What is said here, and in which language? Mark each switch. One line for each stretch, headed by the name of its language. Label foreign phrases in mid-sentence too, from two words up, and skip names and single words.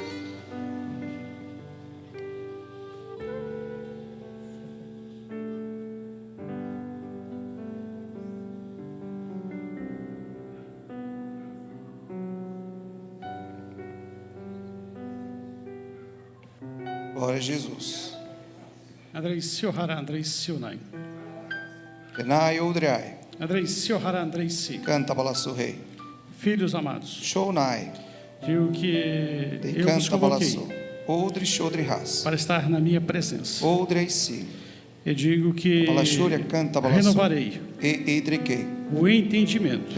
Portuguese: Glória a Jesus. Andrei Siohara, Andrei Sionai. Renai Udriai. Andrei Siohara, Andrei Si. Canta Balassu Rei. Filhos amados, Shounai. digo que eu vos Canta Balassu. convoquei Udri Shodri Ras. para estar na minha presença. Udrei Si. Eu digo que Balashúria canta Balassu. renovarei E Idrikei. o entendimento